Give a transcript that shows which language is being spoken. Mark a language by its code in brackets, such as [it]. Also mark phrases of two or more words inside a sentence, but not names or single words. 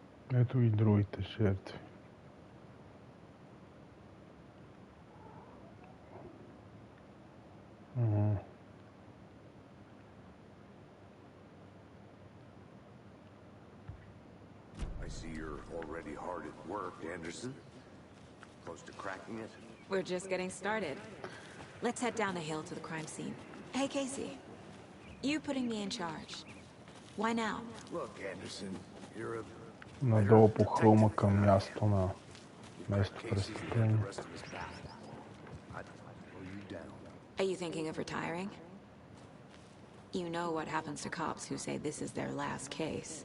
[bg] Ето и другите жертви. [en] I see you're already hard at work, Anderson. Close to cracking it? We're just getting started. Let's head down the hill to the crime scene. Hey, Casey. You putting me in charge. Why now? Look, Anderson, you're a... [bg] Надолу по хълма към място на место престъпление. [en] Are you thinking of retiring? You know what happens to cops who say this is their last case.